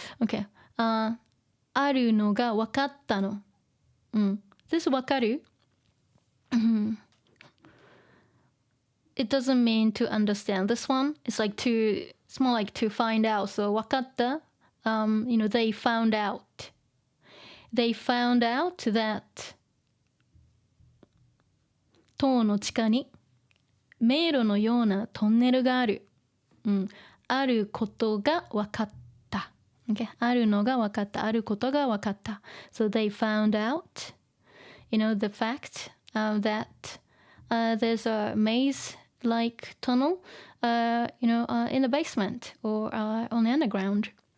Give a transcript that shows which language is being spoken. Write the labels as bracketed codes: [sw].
[ja] Okay. あるのが分かったの。 [en] This 分かる？It doesn't mean to understand. This one it's like it's more like to find out. So 分かった you know they found out. They found out that [ja] 塔の地下に迷路のようなトンネルがある。あることが分かった。Okay? あるのが分かった。あることが分かった。 [en] So they found out, you know, the fact that there's a maze-like tunnel, you know, in the basement or on the underground.